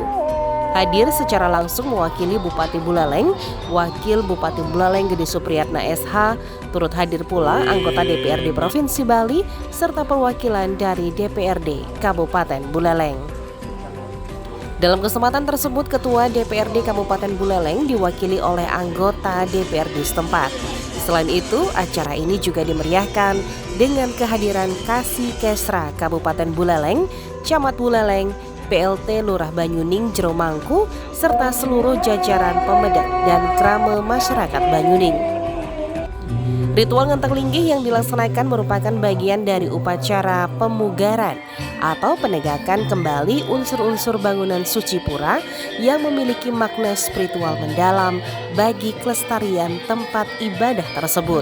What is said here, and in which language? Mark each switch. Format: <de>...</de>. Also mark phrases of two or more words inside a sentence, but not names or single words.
<id>Hadir secara langsung mewakili Bupati Buleleng, Wakil Bupati Buleleng Gede Supriyatna SH, turut hadir pula anggota DPRD Provinsi Bali, serta perwakilan dari DPRD Kabupaten Buleleng. Dalam kesempatan tersebut, Ketua DPRD Kabupaten Buleleng diwakili oleh anggota DPRD setempat. Selain itu, acara ini juga dimeriahkan dengan kehadiran Kasih Kesra Kabupaten Buleleng, Camat Buleleng, PLT Lurah Banyuning Jero Mangku, serta seluruh jajaran Pemeda dan Krama masyarakat Banyuning. Ritual Genteng Linggih yang dilaksanakan merupakan bagian dari upacara pemugaran atau penegakan kembali unsur-unsur bangunan suci pura yang memiliki makna spiritual mendalam bagi kelestarian tempat ibadah tersebut.</id>